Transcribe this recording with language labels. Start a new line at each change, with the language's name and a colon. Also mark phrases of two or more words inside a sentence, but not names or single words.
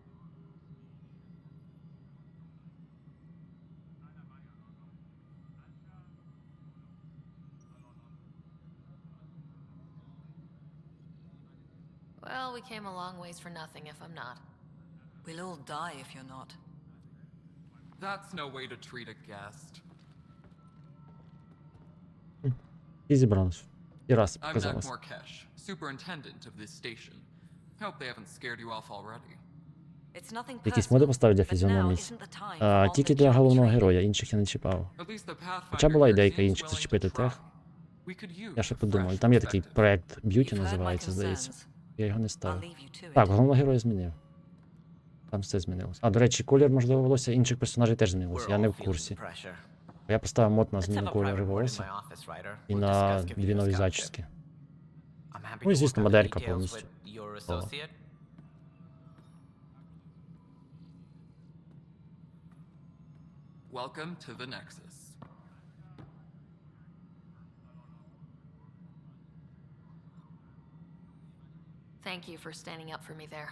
English: Well, we came a long ways for nothing if I'm not. We'll all die if you're not. That's no way to treat a guest.
Ukrainian: І зібралось. І раз
English: I'm
Ukrainian: показалось.
English: Nak Morkesh, superintendent of this station. Hope they haven't scared you off already. It's nothing
Ukrainian: Якісь моди поставив для
English: but now
Ukrainian: фізіономіць.
English: isn't the time for all
Ukrainian: Тільки
English: the
Ukrainian: для
English: junk
Ukrainian: головного
English: training.
Ukrainian: героя, інших я не чіпав.
English: At least the
Ukrainian: Хоча
English: Pathfinder
Ukrainian: була
English: here
Ukrainian: ідейка
English: seems
Ukrainian: інших
English: willing to
Ukrainian: зачепити
English: try.
Ukrainian: тех.
English: We could use
Ukrainian: Я ще
English: a
Ukrainian: подумав.
English: fresh
Ukrainian: Там є такий
English: perspective.
Ukrainian: проект Б'юті
English: You've heard my
Ukrainian: називається, здається.
English: concerns.
Ukrainian: Я його не
English: I'll
Ukrainian: ставив.
English: leave you to
Ukrainian: Так,
English: it.
Ukrainian: головного героя змінив. Там все змінилось. А, до речі, колір, можливо, волосся інших персонажів теж змінилося.
English: We're
Ukrainian: Я не
English: all
Ukrainian: в
English: feeling
Ukrainian: курсі.
English: the pressure.
Ukrainian: Я поставив мод на
English: Let's have
Ukrainian: зміну
English: a
Ukrainian: кольору
English: private word in
Ukrainian: волосся
English: my office, Ryder.
Ukrainian: і
English: We'll
Ukrainian: на
English: discuss giving
Ukrainian: дві
English: you a
Ukrainian: нові
English: scout
Ukrainian: зачіски.
English: ship. I'm happy
Ukrainian: Ну і
English: to
Ukrainian: звісно,
English: work out the
Ukrainian: моделька
English: details
Ukrainian: повністю.
English: with your
Ukrainian: О.
English: associate. Welcome to the Nexus. Thank you for standing up for me there.